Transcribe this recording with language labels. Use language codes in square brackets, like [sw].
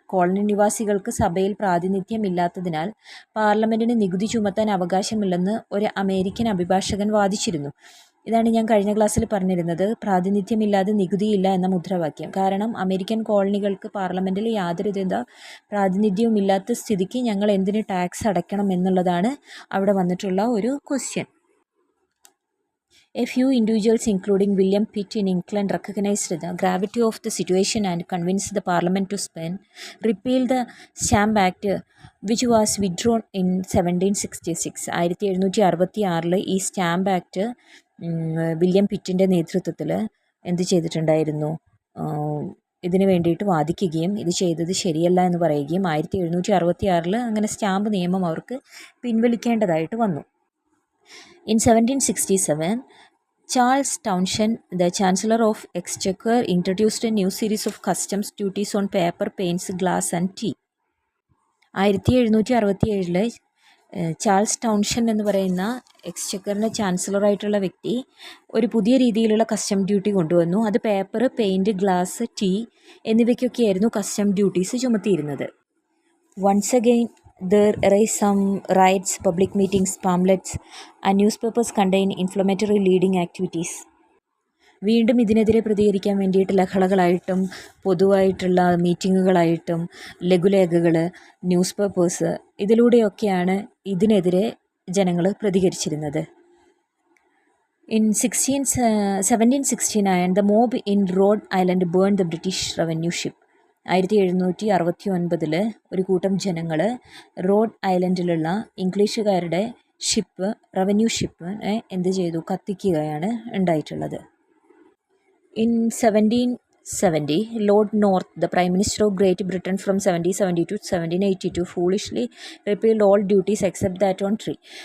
[ml] Colony നിവാസികൾക്ക് സഭയിൽ പ്രാതിനിധ്യം ഇല്ലാത്തതിനാൽ പാർലമെൻറ്റിന് നികുതി ചുമത്താൻ അവകാശമില്ലെന്ന് ഒരു അമേരിക്കൻ അഭിഭാഷകൻ വാദിച്ചിരുന്നു. ഇതാണ് ഞാൻ കഴിഞ്ഞ ക്ലാസ്സിൽ പറഞ്ഞിരുന്നത്, പ്രാതിനിധ്യമില്ലാതെ നികുതിയില്ല എന്ന മുദ്രാവാക്യം. കാരണം അമേരിക്കൻ കോളനികൾക്ക് പാർലമെൻറ്റിൽ യാതൊരുവിധ പ്രാതിനിധ്യവും ഇല്ലാത്ത സ്ഥിതിക്ക് ഞങ്ങൾ എന്തിന് ടാക്സ് അടയ്ക്കണം എന്നുള്ളതാണ് അവിടെ വന്നിട്ടുള്ള ഒരു question. [en] A few individuals, including William Pitt in England, recognized the gravity of the situation and convinced the Parliament to repeal the Stamp Act, which was withdrawn in 1766. [ml] 1766 ഈ സ്റ്റാമ്പ് ആക്ട് വില്യം പിറ്റിൻ്റെ നേതൃത്വത്തിൽ എന്ത് ചെയ്തിട്ടുണ്ടായിരുന്നു, ഇതിനു വേണ്ടിയിട്ട് വാദിക്കുകയും ഇത് ചെയ്തത് ശരിയല്ല എന്ന് പറയുകയും 1766 അങ്ങനെ സ്റ്റാമ്പ് നിയമം അവർക്ക് പിൻവലിക്കേണ്ടതായിട്ട് വന്നു. [en] In 1767, Charles Townshend, the Chancellor of Exchequer, introduced a new series of customs duties on paper, paints, glass and tea. [ml] 1767 Charles ടൗൺഷൻഡ് എന്ന് പറയുന്ന എക്സ്ചക്കറിൻ്റെ ചാൻസലറായിട്ടുള്ള വ്യക്തി ഒരു പുതിയ രീതിയിലുള്ള കസ്റ്റം ഡ്യൂട്ടി കൊണ്ടുവന്നു. അത് paper, paint, glass, tea എന്നിവയ്ക്കൊക്കെയായിരുന്നു custom duties ചുമത്തിയിരുന്നത്. [en] Once again, there arise some riots, public meetings, pamphlets, and newspapers contain inflammatory leading activities. [ml] വീണ്ടും ഇതിനെതിരെ പ്രതികരിക്കാൻ വേണ്ടിയിട്ട് ലഹളകളായിട്ടും പൊതുവായിട്ടുള്ള മീറ്റിങ്ങുകളായിട്ടും ലഘുലേഖകൾ, ന്യൂസ് പേപ്പേഴ്സ്, ഇതിലൂടെയൊക്കെയാണ് ഇതിനെതിരെ ജനങ്ങൾ പ്രതികരിച്ചിരുന്നത്. [en] In 1769, the mob in Rhode Island burned the British revenue ship. [ml] 1769 ഒരു കൂട്ടം ജനങ്ങൾ റോഡ് ഐലൻഡിലുള്ള ഇംഗ്ലീഷുകാരുടെ ഷിപ്പ്, റവന്യൂ ഷിപ്പിനെ എന്ത് ചെയ്തു, കത്തിക്കുകയാണ് ഉണ്ടായിട്ടുള്ളത്. [en] In 1770, Lord North, the Prime Minister of Great Britain from 1770 to 1782, foolishly repealed all duties except that on tea.